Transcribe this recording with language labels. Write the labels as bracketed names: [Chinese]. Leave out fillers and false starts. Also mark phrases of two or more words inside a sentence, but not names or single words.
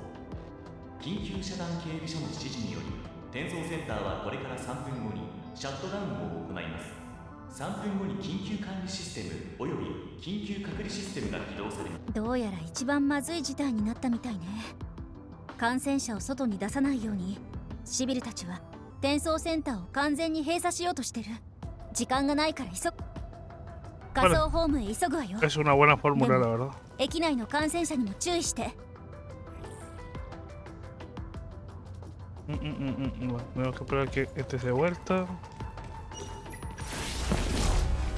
[Japanese] 緊急遮断警備所の指示により転送センターはこれから3分後にシャットダウンを行います。3分後に緊急管理システムおよび緊急隔離システムが起動されます。どうやら一番まずい事態になったみたいね。感染者を外に出さないようにシビルたちは転送センターを完全に閉鎖しようとしてる。時間がないから仮想ホームへ急ぐわよ。 [Spanish] Es una buena fórmula, la verdad. [Japanese] 駅内の感染者にも注意して。 [Spanish] Tenemos que esperar que este se dé vuelta.